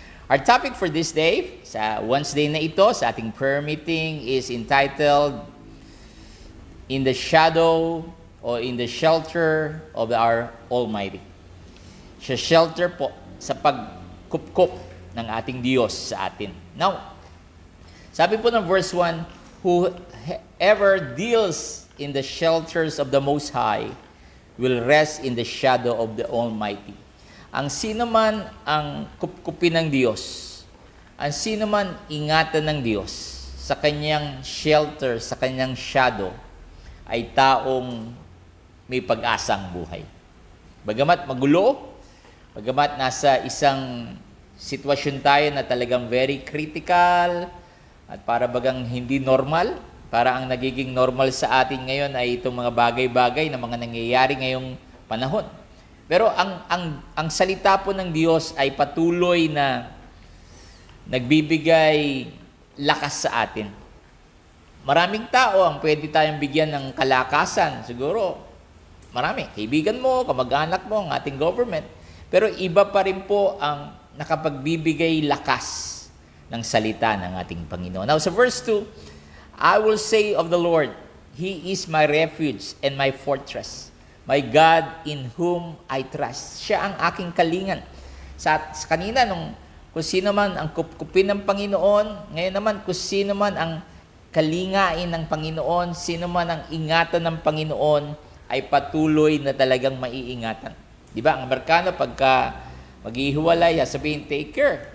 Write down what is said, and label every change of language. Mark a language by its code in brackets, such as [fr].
[en] Our topic for this day, sa Wednesday na ito, sa ating prayer meeting, is entitled, In the Shadow or In the Shelter of our Almighty. [tl] Sa shelter po, sa pagkupkup ng ating Diyos sa atin. [en] Now, sabi po ng verse 1, whoever deals in the shelters of the Most High will rest in the shadow of the Almighty. [tl] Ang sino man ang kupkupin ng Diyos, ang sino man ingatan ng Diyos sa kanyang shelter, sa kanyang shadow, ay taong may pag-asang buhay. Bagamat magulo, bagamat nasa isang sitwasyon tayo na talagang very critical, at para bagang hindi normal, para ang nagiging normal sa atin ngayon ay itong mga bagay-bagay na mga nangyayari ngayong panahon. Pero ang salita po ng Diyos ay patuloy na nagbibigay lakas sa atin. Maraming tao ang pwede tayong bigyan ng kalakasan. Siguro, marami. Kaibigan mo, kamag-anak mo, ang ating government. Pero iba pa rin po ang nakapagbibigay lakas ng salita ng ating Panginoon. [en] Now, sa verse 2, I will say of the Lord, He is my refuge and my fortress, my God in whom I trust. [tl] Siya ang aking kalingan. Sa kanina, kung sino man ang kupkupin ng Panginoon, ngayon naman, kung sino man ang kalingain ng Panginoon, sino man ang ingatan ng Panginoon, ay patuloy na talagang maiingatan. Di ba? Ang Amerikano, pagka maghihiwalay, sabihin, take care.